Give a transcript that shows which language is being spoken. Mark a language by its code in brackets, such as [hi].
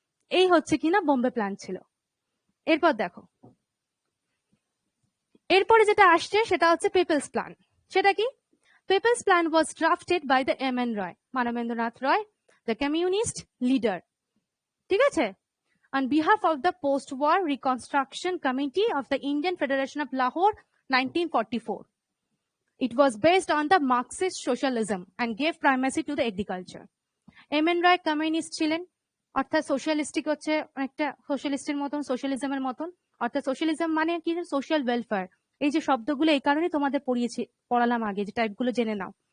[bn] এই হচ্ছে কিনা বোম্বে প্ল্যান ছিল। এরপর দেখো, এরপরে যেটা আসছে সেটা হচ্ছে পিপলস প্ল্যান। সেটা কি? [en] people's plan was drafted by the M N Roy, Manabendranath Roy, the communist leader, [bn] ঠিক আছে, [en] on behalf of the post-war reconstruction committee of the Indian Federation of Lahore 1944. It was based on the Marxist socialism and gave primacy to the agriculture. M.N. [bn] Roy communist ছিলেন, অর্থাৎ socialistic হচ্ছে একটা সোশ্যালিস্টের মতন, সোশ্যালিজমের মতন, অর্থাৎ socialism মানে কি social welfare. এই যে শব্দগুলো এই কারণে তোমাদের পড়ালাম আগে, যে টাইপগুলো জেনে নাও।